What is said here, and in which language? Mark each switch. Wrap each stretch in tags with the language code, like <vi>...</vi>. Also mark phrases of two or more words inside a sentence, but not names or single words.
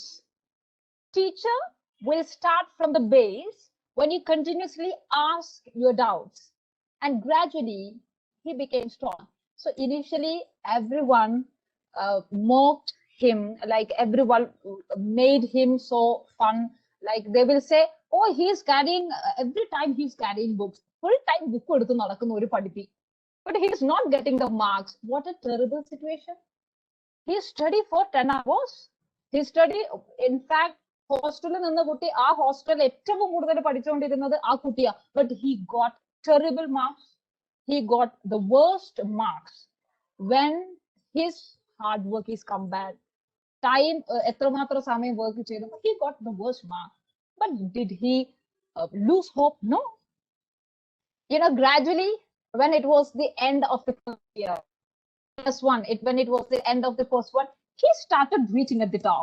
<en>Teacher will start from the base when you continuously ask your doubts, and gradually he became strong. So initially everyone mocked him, like everyone made him so fun. Like they will say, oh, he's carrying every time he's carrying books, full time book</en> <ml>എടുത്തു നടക്കുന്ന ഒരു പഠിപ്പി,</ml> <en>but he's not getting the marks. What a terrible situation. He studied for 10 hours. He studied, in fact,</en> <ml>ഹോസ്റ്റലിൽ നിന്ന കുട്ടി ആ ഹോസ്റ്റൽ ഏറ്റവും കൂടുതൽ പഠിച്ചോണ്ടിരുന്നത് ആ കുട്ടിയ,</ml> <en>but he got terrible marks. He got the worst marks when his hard work is compared. Time</en> <ml>എത്രമാത്രം സമയം വർക്ക് ചെയ്തു,</ml> <en>he got the worst mark. But did he lose hope? No. You know, gradually, when it was the end of the first year, when it was the end of the first one, he started reaching at the top.</en>